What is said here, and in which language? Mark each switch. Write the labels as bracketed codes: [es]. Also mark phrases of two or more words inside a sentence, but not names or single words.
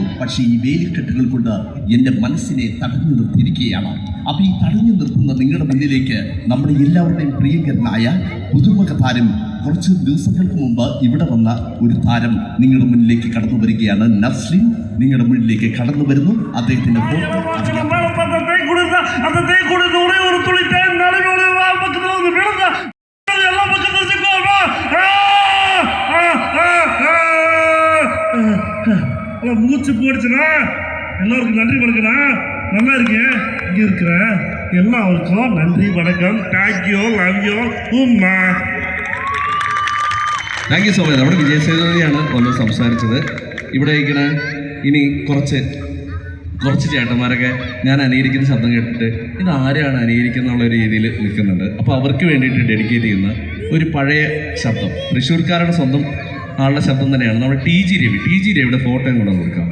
[ml] പക്ഷേ ഈ വേലിക്കെട്ടുകൾ കൊണ്ട് എൻ്റെ മനസ്സിനെ തടഞ്ഞു നിർത്തിയിരിക്കുകയാണ്. അപ്പോൾ ഈ തടഞ്ഞു നിർത്തുന്ന നിങ്ങളുടെ മുന്നിലേക്ക് നമ്മുടെ എല്ലാവരുടെയും പ്രിയങ്കരനായ പുതുമുഖ താരം, കുറച്ച് ദിവസങ്ങൾക്ക് മുമ്പ് ഇവിടെ വന്ന ഒരു താരം നിങ്ങളുടെ മുന്നിലേക്ക് കടന്നു വരികയാണ്. നസ്രീൻ നിങ്ങളുടെ മുന്നിലേക്ക് കടന്നു വരുന്നു. അദ്ദേഹത്തിന്റെ [ta] மூச்சு போடுச்சுனா எல்லாருக்கும் நன்றி வணக்கம்ண்ணா. நல்லா இருக்கேன். இங்கே இருக்கிறேன் எல்லாருக்கும் நன்றி வணக்கம். [en] thank you, love you, [ml] ഉമ്മ. [en] thank you so much. [ml] നമ്മുടെ വിജയ് സേതുപതിയാണ് വന്ന് സംസാരിച്ചത്. ഇവിടെ ഇരിക്കുന്ന ഇനി കുറച്ച് ചേട്ടന്മാരൊക്കെ ഞാൻ അനുകരിക്കുന്ന ശബ്ദം കേട്ടിട്ട് ഇത് ആരെയാണ് അനുകരിക്കുന്നുള്ള രീതിയിൽ നിൽക്കുന്നുണ്ട്. അപ്പോൾ അവർക്ക് വേണ്ടിയിട്ട് ഡെഡിക്കേറ്റ് ചെയ്യുന്ന ഒരു പഴയ ശബ്ദം, തൃശ്ശൂർക്കാരുടെ സ്വന്തം ആളുടെ ശബ്ദം തന്നെയാണ് നമ്മുടെ ടി ജി രവിയുടെ ഫോട്ടോയും കൂടെ കൊടുക്കാം.